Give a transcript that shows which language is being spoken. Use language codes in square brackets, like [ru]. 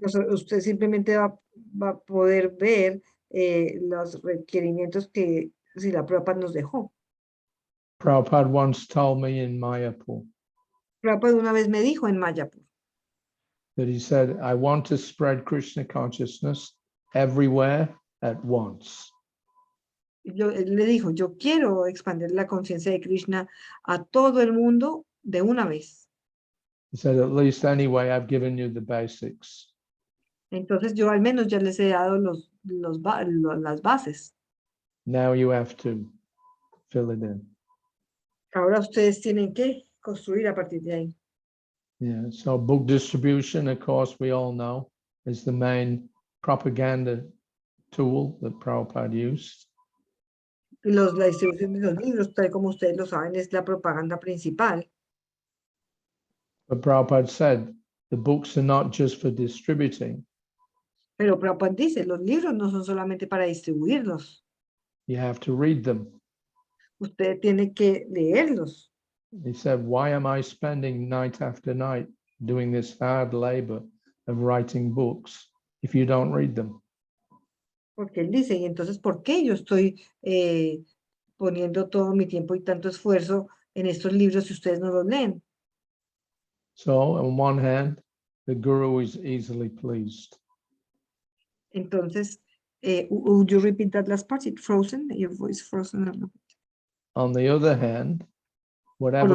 [es] usted simplemente va a poder ver los requerimientos que si la Prabhupada nos dejó. [en] Prabhupada once told me in Mayapur [es] Prabhupada una vez me dijo en Mayapur [en] that he said, I want to spread Krishna consciousness everywhere at once. [es] Él le dijo, yo quiero expandir la conciencia de Krishna a todo el mundo de una vez. [en] He said, at least anyway, I've given you the basics. [es] Entonces yo al menos ya les he dado las bases. [en] Now you have to fill it in. [es] Ahora ustedes tienen que construir a partir de ahí. [en] Yeah, so book distribution, of course, we all know, is the main propaganda tool that Prabhupada used. [es] La distribución de los libros, tal como ustedes lo saben, es la propaganda principal. [en] But Prabhupada said the books are not just for distributing. [es] Pero Prabhupada dice, los libros no son solamente para distribuirlos. [en] You have to read them. [es] Usted tiene que leerlos. [en] He said, why am I spending night after night doing this hard labor of writing books if you don't read them? [es] Porque él dice, y entonces, ¿por qué yo estoy poniendo todo mi tiempo y tanto esfuerzo en estos libros si ustedes no los leen? [en] So on one hand, the guru is easily pleased. Entonces, would you repeat that last part? It frozen, your voice frozen. a little. On the other hand, whatever